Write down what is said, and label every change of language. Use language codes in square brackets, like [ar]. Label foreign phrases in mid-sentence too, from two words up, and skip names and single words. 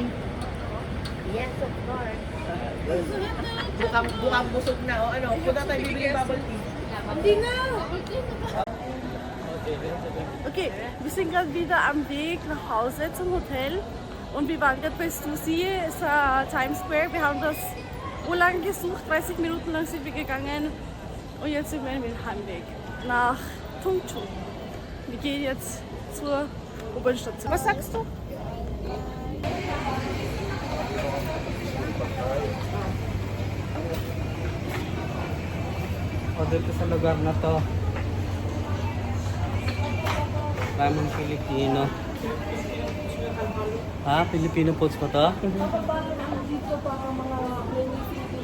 [en] Yes, of course. [tl] Bukang busog na o ano, punta tayo bibili ng bubble tea. Hindi na. [de] Okay, wir sind gerade wieder am Weg nach Hause zum Hotel und wir waren gerade bei Stussy, ist Times Square. Wir haben das urlang gesucht, 30 Minuten lang sind wir gegangen und jetzt sind wir auf dem Heimweg nach Tungchu. Wir gehen jetzt zur U-Bahn-Station. Was sagst du? [tl] O dito sa lugar na to, maraming Pilipino. Ha? Filipino foods ba to?